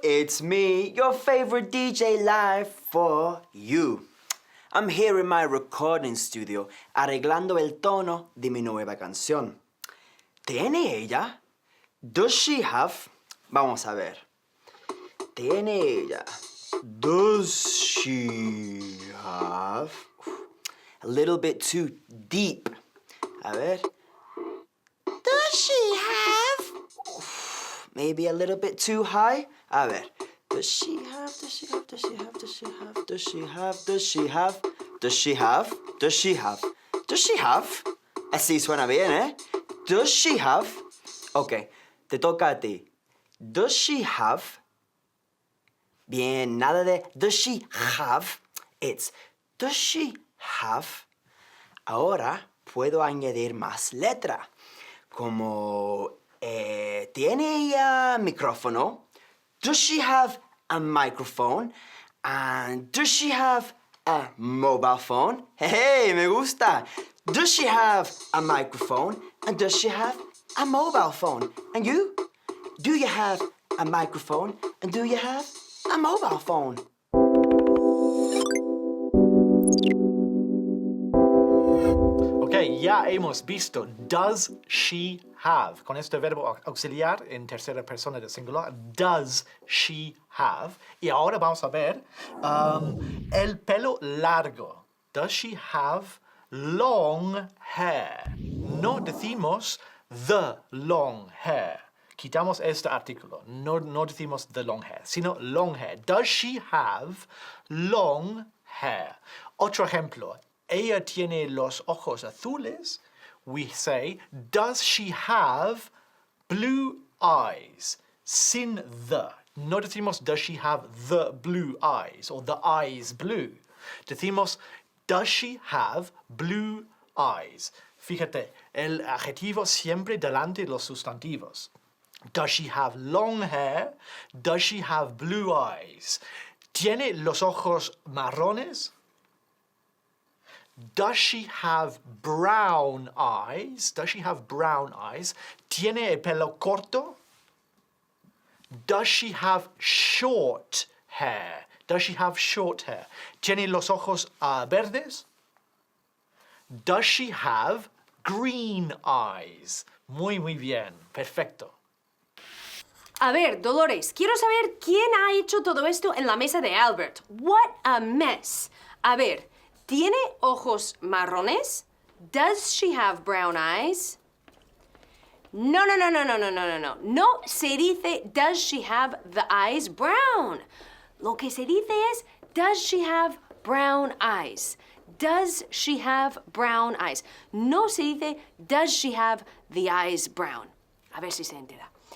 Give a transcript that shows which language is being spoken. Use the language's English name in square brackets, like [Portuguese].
[English] It's me, your favorite DJ live for you. I'm here in my recording studio [Spanish] arreglando el tono de mi nueva canción. ¿Tiene ella? [English] Does she have? [Spanish] Vamos a ver. ¿Tiene ella? [English] Does she have? A little bit too deep. [Spanish] A ver. [English] Does she have? Maybe a little bit too high. A ver. Does she have? Does she have? Does she have? Does she have? Does she have? Does she have? Does she have? Does she have? Does she have? [Spanish] Así suena bien, ¿eh? [English] Does she have? [Spanish] Ok, te toca a ti. [English] Does she have? [Spanish] Bien, nada de [English] does she have. It's does she have? [Spanish] Ahora puedo añadir más letra. Como ¿tiene ella micrófono? [English] Does she have a microphone? And does she have a mobile phone? Hey, [Spanish] me gusta. [English] Does she have a microphone? And does she have a mobile phone? And you? Do you have a microphone? And do you have a mobile phone? [Spanish] Ok, ya hemos visto [English] does she have. [Spanish] Con este verbo auxiliar en tercera persona del singular, [English] does she have. [Spanish] Y ahora vamos a ver el pelo largo. [English] Does she have long hair? [Spanish] No decimos [English] the long hair. [Spanish] Quitamos este artículo. No decimos [English] the long hair, [Spanish] sino [English] long hair. Does she have long hair? [Spanish] Otro ejemplo. Ella tiene los ojos azules. [English] We say, does she have blue eyes? [Spanish] Sin the. No decimos, [English] does she have the blue eyes or the eyes blue. [Spanish] Decimos, [English] does she have blue eyes? [Spanish] Fíjate, el adjetivo siempre delante de los sustantivos. [English] Does she have long hair? Does she have blue eyes? [Spanish] ¿Tiene los ojos marrones? [English] Does she have brown eyes? Does she have brown eyes? [Spanish] ¿Tiene el pelo corto? [English] Does she have short hair? Does she have short hair? [Spanish] ¿Tiene los ojos verdes? [English] Does she have green eyes? [Spanish] Muy bien. Perfecto. A ver, Dolores, quiero saber quién ha hecho todo esto en la mesa de Albert. [English] What a mess. [Spanish] A ver, ¿tiene ojos marrones? [English] Does she have brown eyes? No. [Spanish] No se dice, [English] does she have the eyes brown? [Spanish] Lo que se dice es, [English] does she have brown eyes? Does she have brown eyes? [Spanish] No se dice, [English] does she have the eyes brown? [Spanish] A ver si se entera.